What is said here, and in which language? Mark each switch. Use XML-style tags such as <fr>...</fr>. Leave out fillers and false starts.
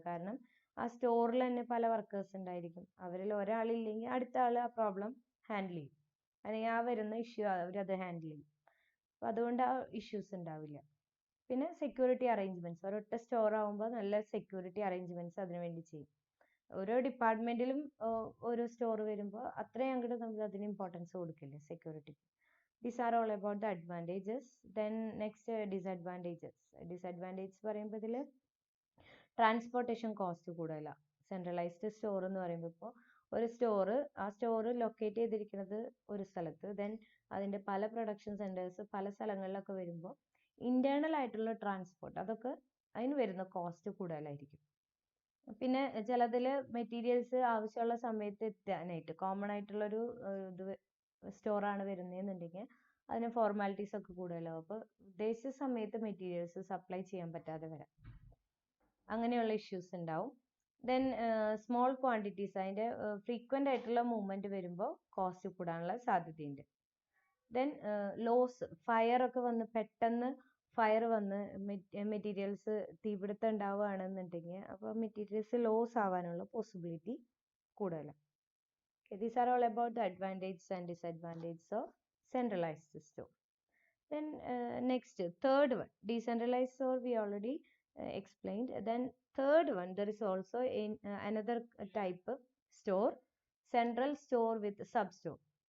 <ml>കാരണം ആ സ്റ്റോറിൽ തന്നെ പല വർക്കേഴ്സ് ഉണ്ടായിരിക്കും. അവരിൽ ഒരാളില്ലെങ്കിൽ അടുത്ത ആൾ ആ പ്രോബ്ലം ഹാൻഡിൽ ചെയ്യും, അല്ലെങ്കിൽ ആ വരുന്ന ഇഷ്യൂ അവരത് ഹാൻഡിൽ ചെയ്യും. അപ്പോൾ അതുകൊണ്ട് ആ ഇഷ്യൂസ് ഉണ്ടാവില്ല. പിന്നെ സെക്യൂരിറ്റി അറേഞ്ച്മെന്റ്സ്, ഒരൊറ്റ സ്റ്റോർ ആകുമ്പോൾ നല്ല സെക്യൂരിറ്റി അറേഞ്ച്മെന്റ്സ് അതിനു വേണ്ടി ചെയ്യും. ഓരോ ഡിപ്പാർട്ട്മെന്റിലും ഓരോ സ്റ്റോർ വരുമ്പോൾ അത്രയും അങ്ങോട്ട് നമ്മൾ അതിന് ഇമ്പോർട്ടൻസ് കൊടുക്കില്ല security.</ml> <en>These are all about the advantages. Then next disadvantages.</en> <ml>Disadvantages പറയുമ്പോൾ ഇതിൽ ട്രാൻസ്പോർട്ടേഷൻ കോസ്റ്റ് കൂടുതലാണ്. സെൻട്രലൈസ്ഡ് സ്റ്റോർ എന്ന് പറയുമ്പോൾ ഇപ്പോൾ ഒരു ആ സ്റ്റോർ ലൊക്കേറ്റ് ചെയ്തിരിക്കുന്നത് ഒരു സ്ഥലത്ത്, ദെൻ അതിൻ്റെ പല പ്രൊഡക്ഷൻ സെൻറ്റേഴ്സ് പല സ്ഥലങ്ങളിലൊക്കെ വരുമ്പോൾ ഇന്റേണൽ ആയിട്ടുള്ള ട്രാൻസ്പോർട്ട് അതൊക്കെ അതിന് വരുന്ന കോസ്റ്റ് കൂടുതലായിരിക്കും. പിന്നെ ചിലതിൽ മെറ്റീരിയൽസ് ആവശ്യമുള്ള സമയത്ത് എത്താനായിട്ട് കോമൺ ആയിട്ടുള്ളൊരു ഇത് സ്റ്റോറാണ് വരുന്നതെന്നുണ്ടെങ്കിൽ അതിന് ഫോർമാലിറ്റീസ് ഒക്കെ കൂടുതലാവും. അപ്പോൾ ഉദ്ദേശിച്ച സമയത്ത് മെറ്റീരിയൽസ് സപ്ലൈ ചെയ്യാൻ പറ്റാതെ വരാം, അങ്ങനെയുള്ള ഇഷ്യൂസ് ഉണ്ടാവും. ദെൻ സ്മോൾ ക്വാണ്ടിറ്റീസ്, അതിൻ്റെ ഫ്രീക്വൻ്റ് ആയിട്ടുള്ള മൂവ്മെൻറ്റ് വരുമ്പോൾ കോസ്റ്റ് കൂടാനുള്ള സാധ്യതയുണ്ട്. ദെൻ ലോസ്, ഫയർ ഒക്കെ വന്ന് പെട്ടെന്ന് ഫയർ വന്ന് മെറ്റീരിയൽസ് തീപിടുത്തം ഉണ്ടാവുകയാണെന്നുണ്ടെങ്കിൽ അപ്പോൾ മെറ്റീരിയൽസ് ലോസ് ആവാനുള്ള പോസിബിലിറ്റി കൂടുതലാണ്.</ml> <en>Okay, these are all about the advantages and disadvantages of centralized store. Then next, third one, decentralized store we already explained. Then third one, there is also another type of store, central store with sub-store.</en>